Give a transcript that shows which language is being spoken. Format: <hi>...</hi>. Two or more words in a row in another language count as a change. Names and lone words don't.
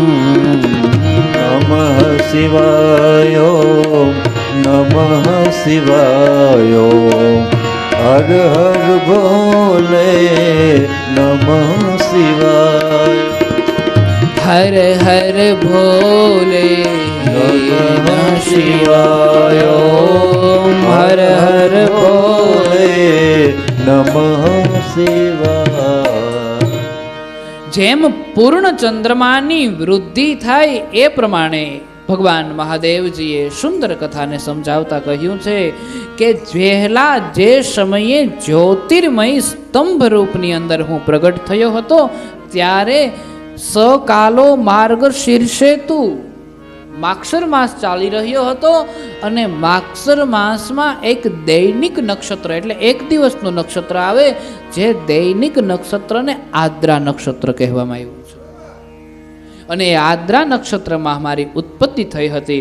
<sa>नमः शिवाय नमः शिवाय हर हर भोले नमः शिवाय। हर हर भोले नमः शिवाय हर हर भोले नमः शिवाय।</sa> <gu>જેમ પૂર્ણ ચંદ્રમાની વૃદ્ધિ થાય એ પ્રમાણે ભગવાન મહાદેવજીએ સુંદર કથાને સમજાવતા કહ્યું છે કે વહેલા જે સમયે જ્યોતિર્મય સ્તંભ રૂપની અંદર હું પ્રગટ થયો હતો ત્યારે સકાલો માર્ગ શીર્ષેતુ માક્ષર માસ ચાલી રહ્યો હતો અને માક્ષર માસમાં એક દૈનિક નક્ષત્ર એટલે એક દિવસનું નક્ષત્ર આવે જે દૈનિક નક્ષત્રને આદ્રા નક્ષત્ર કહેવામાં આવ્યું છે અને એ આદ્રા નક્ષત્રમાં મારી ઉત્પત્તિ થઈ હતી.</gu>